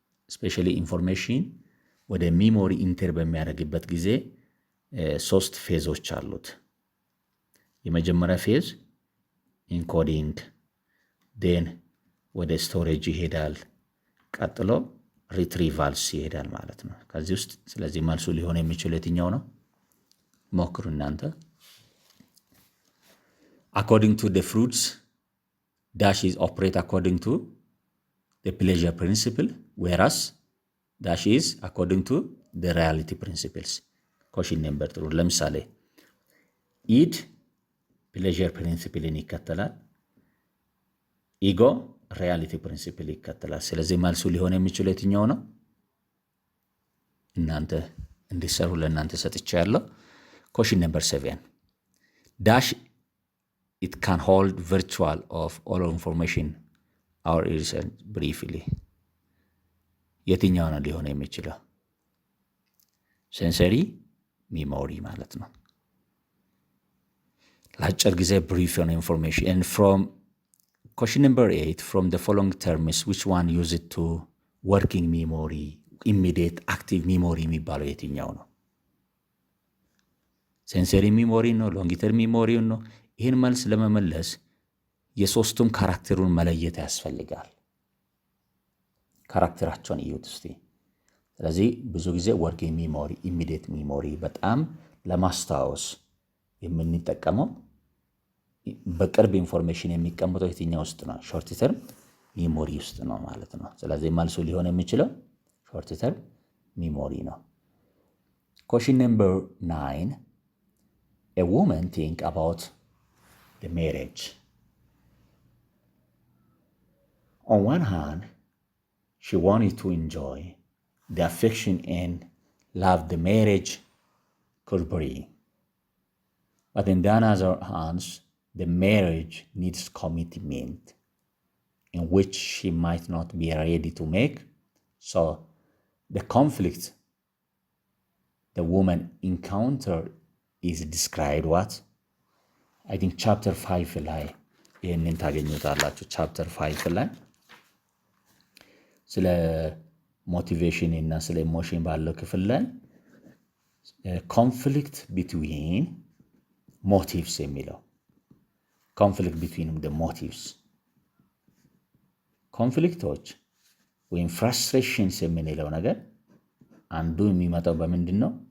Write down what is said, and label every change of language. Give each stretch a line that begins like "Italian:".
English: Especially information
Amharic: ወደ ሚሞሪ ኢንተር በሚያደርግበት ጊዜ 3 ፌዞች አሉት። የመጀመሪያ ፌዝ ኢንኮዲንግ፣ ዴን ወደ ስቶሬጅ ይሄዳል፣ ቀጥሎ ሪትሪቫልስ ይሄዳል ማለት ነው ከዚህ ውስጥ። ስለዚህ መልሱ ሊሆን የሚችለው የትኛው ነው? ሞክሩ እናንተ።
English: According to the fruits, dash is operate according to the pleasure principle, whereas dash is according to the reality principles. Question number 2
Amharic: ለምሳሌ ኢድ ፕሌዠር ፕሪንሲፕልን ይከተላል፣ ኢጎ ሪያሊቲ ፕሪንሲፕል ይከተላል። ስለዚህ መልሱ ሊሆን የሚችለው የትኛው ነው? እናንተ እንዲሰሩ ለእናንተ ሰጥቻለሁ።
English: Question number 7 dash it can hold virtual of all information or research briefly.
Amharic: የትኛው ነው ሊሆን የሚችለው? ሴንሰሪ ሚሞሪ ማለት ነው። ለአጭር ጊዜ
English: brief on information. And from question number 8 from the following terms which one use it to working memory, immediate active memory
Amharic: የሚባለው የትኛው ነው? ሴንሰሪ ሚሞሪ ነው? ሎንግ ተርም ሚሞሪ ነው? ይህን መልስ ለመመለስ የሶስቱም ካራክተሩን መለየት ያስፈልጋል። ካራክተራቸውን እዩት እስቲ። ስለዚህ ብዙ ጊዜ ወርኪንግ ሚሞሪ፣ ኢሚዲየት ሚሞሪ በጣም ለማስታወስ የምንጠቀመው በቅርብ ኢንፎርሜሽን የሚቀመጠው የትኛው ውስጥ ነው? ሾርት ተርም ሚሞሪ ውስጥ ነው ማለት ነው። ስለዚህ መልሱ ሊሆን የሚችለው ሾርት ተርም ሚሞሪ ነው።
English: Question number 9 a woman think about the marriage. On one hand, she wanted to enjoy the affection and love the marriage could bring. But on the other hand, the marriage needs commitment in which she might not be ready to make. So the conflict the woman encountered is described what? I think
Amharic: chapter 5 ላይ ይህንን ታገኙታላችሁ። ቻፕተር 5 ላይ ስለ ሞቲቬሽን እና ስለ ኢሞሽን ባለው ክፍል ላይ ኮንፍሊክት ቢትዊን ሞቲቭስ የሚለው ኮንፍሊክት ቢትዊን
English: the motives
Amharic: ኮንፍሊክቶች ወይም ፍራስትሬሽንስ የምንለው ነገር አንዱ የሚመጣው በምንድን ነው?